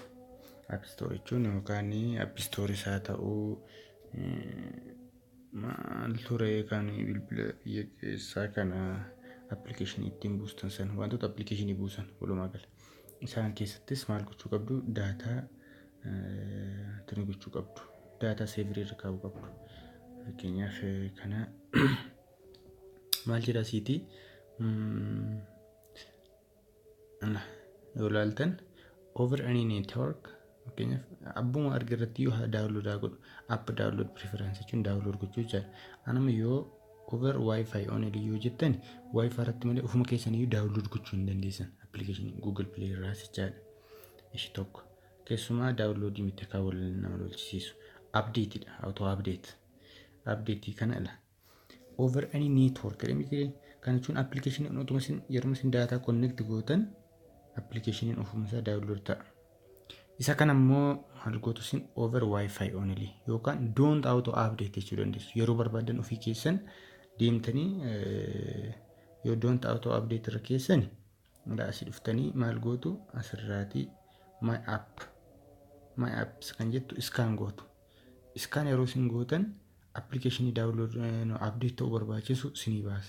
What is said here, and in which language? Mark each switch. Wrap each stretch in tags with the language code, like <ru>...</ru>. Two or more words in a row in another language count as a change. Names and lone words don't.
<en>App store</en> <om>jechuun yookaan</om> <en>app store</en> <om>isaa ta'uu maal ture kan bilbila biyya keessaa kana appilikeeshinii ittiin buustan san wantoota appilikeeshinii buusan walumaa gala isaan keessattis maal gochuu qabdu daataa tuni gochuu qabdu daataa seevirii irra kaa'uu qabdu. Fakkeenyaaf kana maal jedha siiti yoo ilaaltan</om> <en>over any network</en> <om>fakkeenyaaf abbuma arga irratti yoo daawunlood godhu app daawunlood preference jechuun daawunlood gochuu jechaadha. Anama yoo</om> <en>over wifi only</en> <om>yoo jettan wifi irratti malee ofuma keessanii daawunlood gochuu hin dandeessan appilikeeshinii Google Play irraa jechaadha. Ishi tokko keessumaa daawunlood miti akka wal nama lolchisiisu updateidha</om> <en>auto update</en> <om>kana ila</om> <en>over any network</en> <om>jedhamee kan jechuun appilikeeshinii utuma isin yeroo isin</om> <en>data connect</en> <om>gootan appilikeeshiniin ofuma isaa daawunlood ta'a. Isa kana immoo maal gootu isin</om> <en>over wifi only</en> <om>yookaan</om> <en>don't auto update</en> <om>jechuu dandeessu. Yeroo barbaadan ofii keessan deemtanii yoo</om> <en>don't auto update</en> <om>irra keessan asii dhuftanii maal gootu asirraatii</om> <en>my apps</en> <om>kan jettu iskaan gootu. Iskaan yeroo isin gootan appilikeeshinii daawunlood update ta'uu barbaachisu isinii baasa.</om>